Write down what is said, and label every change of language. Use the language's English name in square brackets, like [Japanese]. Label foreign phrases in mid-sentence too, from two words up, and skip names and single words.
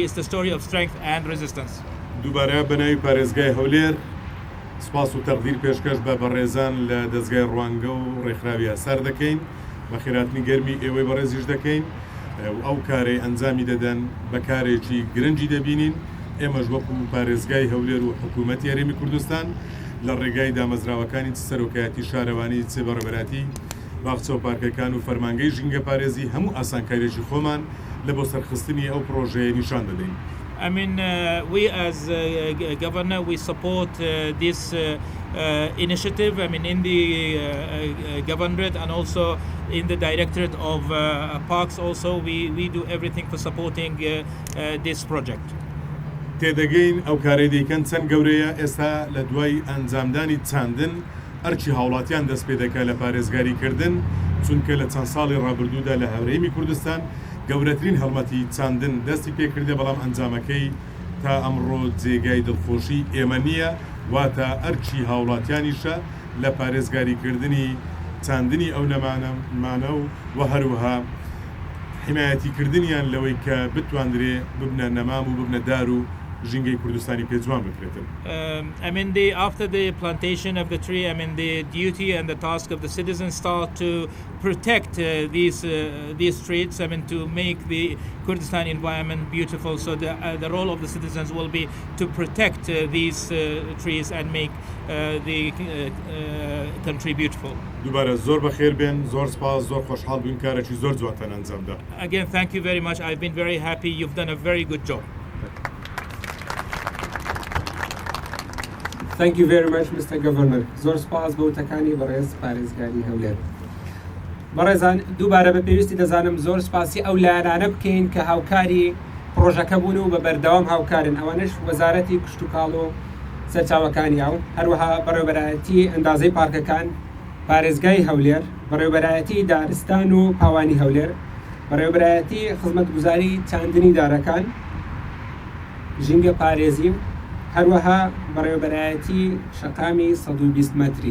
[English] It's the story of strength and resistance. [Central Kurdish] دووبارە بەناوی پارێزگای هەولێر سپاس و تەقدیر پێشکەش بە بەڕێزان لە دەزگای ڕوانگە و رێکخراوی هەسار دەکەین، بە خێراتنی گەرمی ئێوەی بەڕێزیش دەکەین. ئەو کارەی ئەنجامی دەدەن بە کارێکی گرنگی دەبینین. ئێمەش وەکو پارێزگای هەولێر و حکوومەت یاریمی کوردستان لە ڕێگای دامەزراوەکانی سەرۆکایەتی شارەوانی چێ بەڕێوەبەراتی باخچە و پارکەکان و فەرمانگەی ژینگە پارێزی هەموو ئاسانکاریێکی خۆمان لە بۆ سەرخستنی ئەو پرۆژەیە نیشان دەدەین. [English] I mean, we as governor, we support this initiative. I mean, in the governorate and also in the directorate of parks. Also, we do everything for supporting this project. [Central Kurdish] تێدەگەین ئەو کارەی دەیکەن چەند گەورەیە ئێستا لە دوای ئەنجامدانی چاندن ئەرچی هاوڵاتیان دەست پێ دەکات لە پارێزگاریکردن چونکە لە چەند ساڵی ڕابردوودا لە هەورێمی کوردستان گەورەترین هەڵمەتی چاندن دەستی پێکردێ بەڵام ئەنجامەکەی تا ئەمڕۆ جێگای دڵخۆشی ئێمە نییە واتە ئەرچی هاوڵاتیانیشە لە پارێزگاریکردنی چاندنی ئەو نەمانە و هەروەها حمایەتیکردنیان لەوەی کە بتواندرێ ببنە نەمام و ببنە دار و ژینگەی کوردستانی پێجوان بکرێتن. [English] I mean, after the plantation of the tree, I mean, the duty and the task of the citizens start to protect these streets. I mean, to make the Kurdistan environment beautiful. So the role of the citizens will be to protect these trees and make the country beautiful. [Central Kurdish] دووبارە زۆر بەخێر بێن، زۆر سپاس، زۆر خۆشحاڵ بووین کارێکی زۆر جوانتان ئەنجامدا. [English] Again, thank you very much. I've been very happy. You've done a very good job. Thank you very much, Mr. Governor. [Central Kurdish] زۆر سپاس بۆ وتەکانی بەڕێز پارێزگاری هەولێر. بەڕێزان دووبارە بە پێویستی دەزانم زۆر سپاسی ئەو لایەنانە بکەین کە هاوکاری پڕۆژەکە بوون و بە بەردەوام هاوکارن ئەوانش وەزارەتی کشتوکاڵ و سەرچاوەکانی و هەروەها بەڕێوەبەرایەتی ئەندازەی پارکەکان پارێزگای هەولێر، بەڕێوەبەرایەتی دارستان و پاوانی هەولێر، بەڕێوەبەرایەتی خزمەتگوزاری چاندنی دارەکان، ژینگە پارێزی، هەروەها بەڕێوەبەرایەتی شەقامی 120 مەتری.